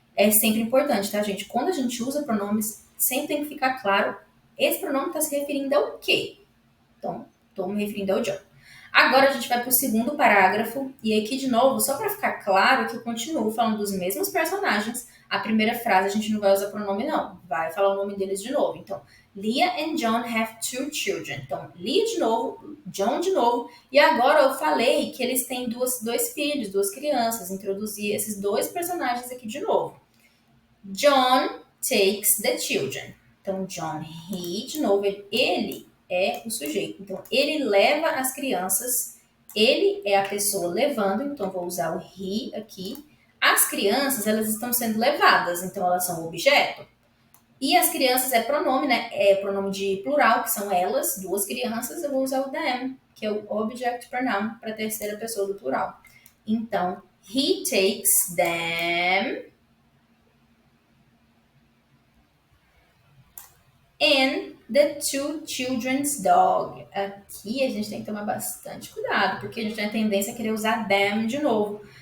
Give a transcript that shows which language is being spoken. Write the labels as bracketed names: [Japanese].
[Portuguese] É sempre importante, tá, gente? Quando a gente usa pronomes, sempre tem que ficar claro, esse pronome está se referindo ao quê? Então, estou me referindo ao John. Agora a gente vai para o segundo parágrafo, e aqui de novo, só para ficar claro que eu continuo falando dos mesmos personagens, a primeira frase a gente não vai usar pronome não, vai falar o nome deles de novo. [English] Então, Leah and John have two children. [Portuguese] Então, Leah de novo, John de novo, e agora eu falei que eles têm dois filhos, duas crianças, introduzi esses dois personagens aqui de novo. [English] John takes the children. [Portuguese] Então, John, he, de novo, ele é o sujeito. Então, ele leva as crianças, ele é a pessoa levando, então vou usar o he aqui. As crianças, elas estão sendo levadas, então elas são objeto. E as crianças é pronome, né? É pronome de plural, que são elas, duas crianças, eu vou usar o them, que é o object pronoun para a terceira pessoa do plural. [English] Então, he takes them and the two children's dog. [Portuguese] Aqui a gente tem que tomar bastante cuidado, porque a gente tem a tendência a querer usar them de novo.